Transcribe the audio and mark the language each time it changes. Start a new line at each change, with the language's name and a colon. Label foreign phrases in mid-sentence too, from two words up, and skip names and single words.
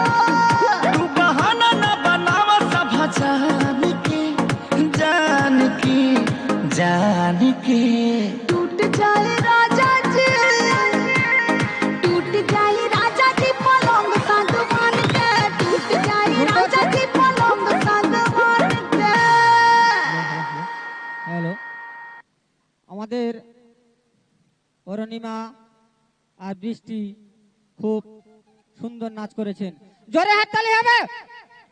Bhojpuri: तू बहाना न बनावा सब जान के जान के जान के। टूट जाए राजा जी, टूट जाए राजा जी पलंग सागवान के। टूट जाए राजा जी पलंग सागवान के।
Bangla: হ্যালো, আমাদের অরুণিমা আর বৃষ্টি খুব সুন্দর নাচ করেছেন। জোরে হাততালি হবে।